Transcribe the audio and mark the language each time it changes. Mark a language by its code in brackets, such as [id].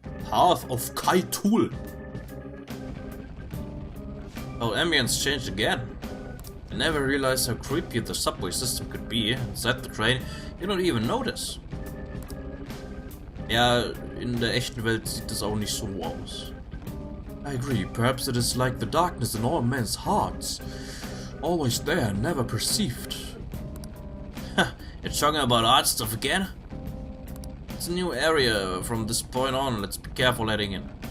[en] Path of Kaitul. Oh, ambience changed again. I never realized how creepy the subway system could be. Inside the train, you don't even notice. [de] Ja, in der echten Welt sieht es auch nicht so aus. [en] I agree, perhaps it is like the darkness in all men's hearts. Always there, never perceived. You're talking about art stuff again? It's a new area from this point on, let's be careful heading in.